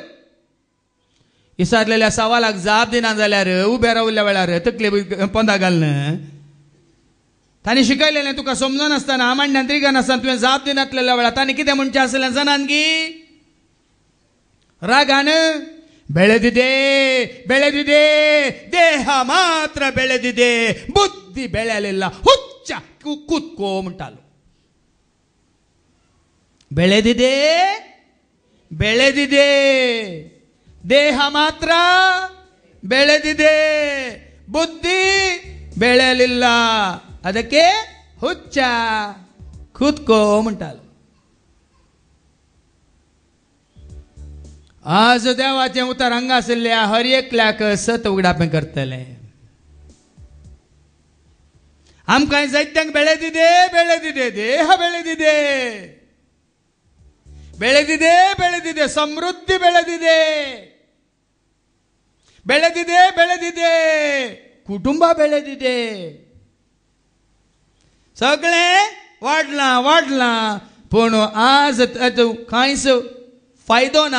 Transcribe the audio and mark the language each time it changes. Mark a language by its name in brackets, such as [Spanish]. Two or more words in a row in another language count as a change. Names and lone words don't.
[Konkani] विचारलेल्या सवालाक जाप दिना जाल्यार उबें रावल्या वेळार तकले पोंदा घालना. ताणें शिकयलेलें तुका समजनासतना आमांड्यान त्रिगान आसतना तुवें जाप दिनातलेल्या वेळार ताणें कितें म्हणचें आसलें जाणान गी? [Kannada] रागान ಬೆಳೆದಿದೆ ಬೆಳೆದಿದೆ ದೇಹ ಮಾತ್ರ ಬೆಳೆದಿದೆ ಬುದ್ಧಿ ಬೆಳೆಯಲಿಲ್ಲ ಹುಚ್ಚ ಕೂತ್ಕೋ ಮುಂಟಾಲು. ಬೆಳೆದಿದೆ ಬೆಳೆದಿದೆ ದೇಹ ಮಾತ್ರ ಬೆಳೆದಿದೆ ಬುದ್ಧಿ ಬೆಳೆಯಲಿಲ್ಲ ಅದಕ್ಕೆ ಹುಚ್ಚ ಕೂತ್ಕೋ ಮುಂಟಾಲು. [Konkani] आज देवाचें उतर हांगा आशिल्ल्या हर एकल्याक सत उगडापें करतलें. आमकां जायत्यांक [Kannada] ಬೆಳೆದಿದೆ ಬೆಳೆದಿದೆ ದೇಹ ಬೆಳೆದಿದೆ ಬೆಳೆದಿದೆ ಬೆಳೆದಿದೆ ಸಮೃದ್ಧಿ ಬೆಳೆದಿದೆ ಬೆಳೆದಿದೆ ಬೆಳೆದಿದೆ ಕುಟುಂಬ ಬೆಳೆದಿದೆ [Konkani] सगळें वाडलां वाडलां पूण आज कांयच फायदो ना.